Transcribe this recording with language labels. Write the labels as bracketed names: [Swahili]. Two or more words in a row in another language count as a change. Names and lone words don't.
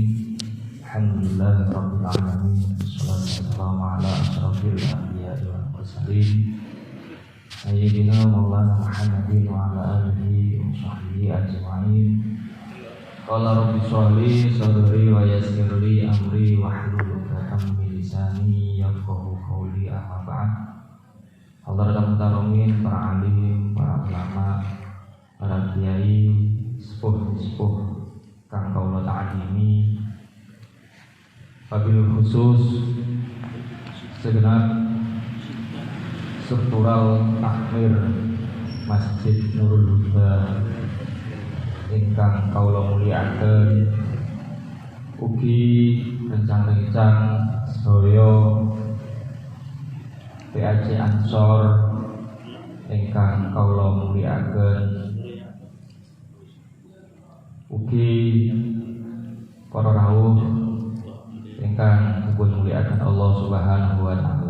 [Arabic] الحمد لله رب العالمين. والصلاة والسلام على أشرف الأنبياء والمرسلين سيدنا مولانا محمد وعلى آله وصحبه أجمعين. قال رب اشرح لي صدري ويسر لي أمري واحلل عقدة من لساني يفقهوا قولي. أما بعد. [Javanese] Hadirin taromin, para alim, para ulama, para kiai, sepuh-sepuh kang kaula ta'zimi, [Arabic] وبالخصوص [Javanese] segenap struktural takmir Masjid Nurul Huda ingkang kaula mulyakaken, ugi rencang-rencang sedaya PAJ Ansor ingkang kaula mulyakaken, ugi para rawuh ingkang dipun mulyakaken [Arabic] الله سبحانه وتعالى.